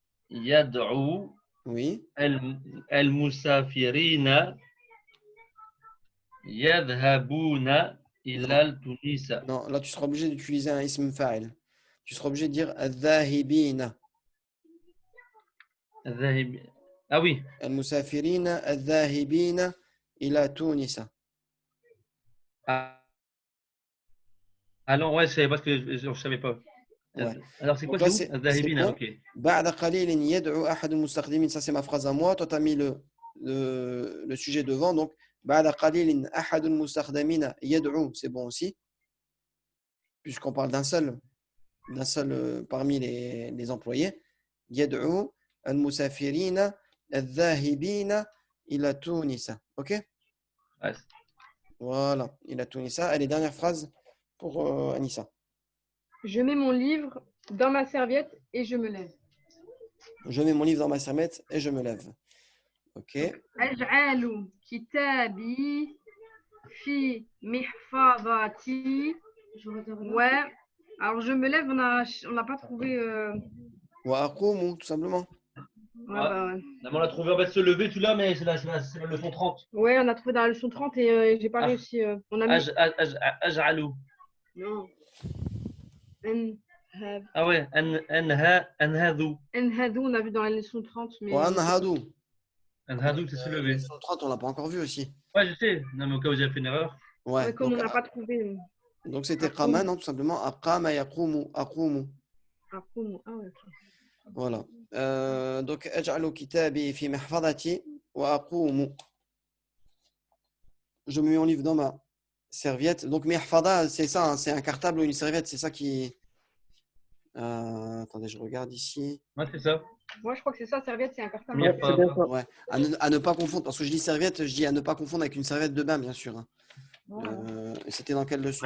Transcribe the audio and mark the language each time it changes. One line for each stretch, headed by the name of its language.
Arabic: يدعو
French: oui.
Arabic: المسافرين يذهبون
French: Non,
Arabic: إلى تونس.
French: non, là tu seras obligé d'utiliser un ism fa'il. Tu seras obligé de dire الذاهبين. Ah oui,
Arabic: المسافرين الذاهبين إلى تونس.
French: allons, ouais, c'est parce que je ne savais pas. Ouais. Alors, c'est quoi, Donc là, c'est où? c'est Zahibina, bon. ok.
Arabic: بعد قليل يدعو أحد المستخدمين.
French: Ça, c'est ma phrase à moi. Toi, tu as mis le sujet devant.
Arabic: Donc, بعد قليل أحد المستخدمين يدعو.
French: C'est bon aussi. Puisqu'on parle d'un seul parmi les employés.
Arabic: يدعو المسافرين الذاهبين إلى تونس.
French: OK? Ouais.
Arabic: Voilà. إلى تونس.
French: Allez, dernière phrase pour Anissa. Je mets mon livre dans ma serviette et je me lève. Je mets mon livre dans ma serviette et je me lève. OK.
Arabic: أجعل كتابي في محفظتي. Ouais.
French: Alors je me lève, on n'a pas trouvé. وأقوم, tout simplement. Ouais, bah ouais. On a trouvé en fait se lever, tu l'as, mais c'est la leçon 30. Ouais, on a trouvé dans la leçon 30 et j'ai pas réussi. On a mis.
Arabic: أجعل.
French: Non. Ah ouais, أنهذو. Enhadou, on a vu dans la leçon 30. Mais
Arabic: وأنهضوا.
French: أنهذو, c'est se lever. Leçon 30, on l'a pas encore vu aussi. Ouais, je sais. Non, mais au cas où j'ai fait une erreur. Ouais. ouais, comme Donc, on n'a pas trouvé. donc c'était
Arabic: Aqum. qama,
French: non, tout simplement.
Arabic: Aqama yaqumu, aqumu.
French: Aqum. Ah ouais. Ok. Voilà.
Arabic: Donc, أجعل كتابي في محفظتي وأقوم.
French: Je mets mon livre dans ma serviette. Donc, mihfada, c'est ça, hein, c'est un cartable ou une serviette, c'est ça qui. Attendez, je regarde ici. Ouais, c'est ça. Moi, je crois que c'est ça, serviette, c'est un cartable. Ouais, c'est bien ça. Ouais, à ne pas confondre, parce que je dis serviette, je dis à ne pas confondre avec une serviette de bain, bien sûr, hein. C'était dans quelle leçon?